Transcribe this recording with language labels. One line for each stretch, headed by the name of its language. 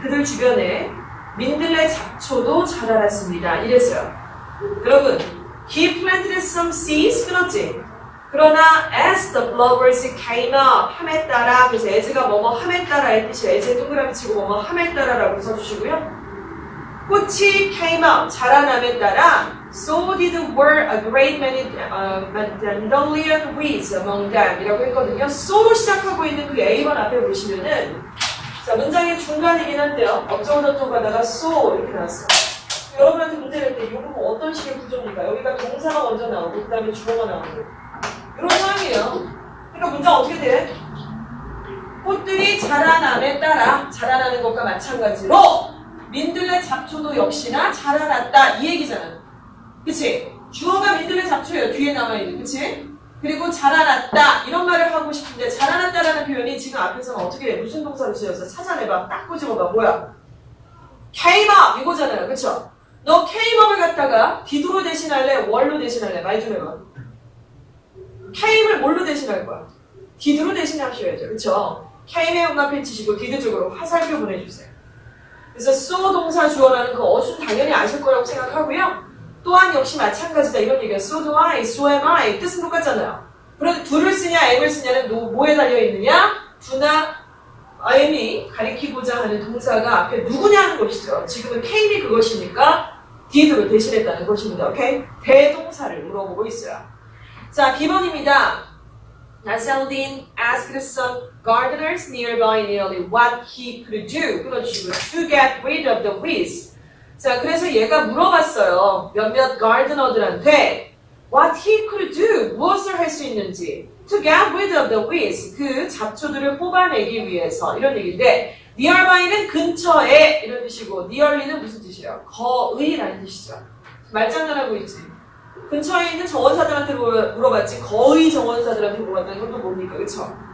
Korean: 그들 주변에 민들레 잡초도 자라났습니다. 이랬어요. 여러분,
English: he planted some seeds,
Korean: 끊었지? 그러나
English: as the flowers came up,
Korean: 함에 따라, 그래서 as가 뭐뭐 함에 따라의 뜻이에요. as에 동그라미 치고 뭐뭐 함에 따라라고 써주시고요. 꽃이
English: came up,
Korean: 자라남에 따라
English: so did were a great many dandelion weeds among them
Korean: 이라고 했거든요. so로 시작하고 있는 그 A번 앞에 보시면은 자, 문장의 중간이긴 한데요. 어쩌고저쩌고 가다가 so 이렇게 나왔어요. 여러분한테 문제 낼 때 이거 어떤 식의 구조입니까? 여기가 동사가 먼저 나오고 그 다음에 주어가 나오고 이런 상황이에요. 그러니까 문장 어떻게 돼? 꽃들이 자라남에 따라 자라나는 것과 마찬가지로 민들레 잡초도 역시나 자라났다 이 얘기잖아. 그치? 주어가 민들레 잡초예요. 뒤에 남아있는. 그치? 그리고 자라났다 이런 말을 하고 싶은데 자라났다라는 표현이 지금 앞에서는 어떻게 해? 무슨 동사로 쓰여서 찾아내봐. 딱 꼬집어봐. 뭐야?
English: came up
Korean: 이거잖아요. 그쵸? 너
English: came up
Korean: 을 갖다가 did로 대신할래? were로 대신할래? 말 좀 해봐. came을 뭘로 대신할 거야? did로 대신하셔야죠. 그쵸? came에 응답해 치시고 did 쪽으로 화살표 보내주세요. 그래서 so 동사 주어라는 그 어순 당연히 아실 거라고 생각하고요. 또한 역시 마찬가지다 이런 얘기예요.
English: So do I, so am I
Korean: 뜻은 똑같잖아요. 그런데 do를 쓰냐 am을 쓰냐는 뭐에 달려있느냐? do나 am이 가리키고자 하는 동사가 앞에 누구냐 하는 것이죠. 지금은 came이 그것이니까 did로 대신했다는 것입니다. 오케이? 대동사를 물어보고 있어요. 자, B번입니다.
English: Nasaldin asked some gardeners nearby nearly what he could do.
Korean: 끊어주시고요.
English: To get rid of the weeds.
Korean: 자, 그래서 얘가 물어봤어요. 몇몇
English: gardener들한테 what he could do.
Korean: 무엇을 할 수 있는지.
English: To get rid of the weeds.
Korean: 그 잡초들을 뽑아내기 위해서. 이런 얘기인데 nearby는 근처에 이런 뜻이고 nearly는 무슨 뜻이에요? 거의라는 뜻이죠. 말장난하고 있지. 근처에 있는 정원사들한테 물어봤지 거의 정원사들한테 물어봤다는 건 또 뭡니까? 그쵸?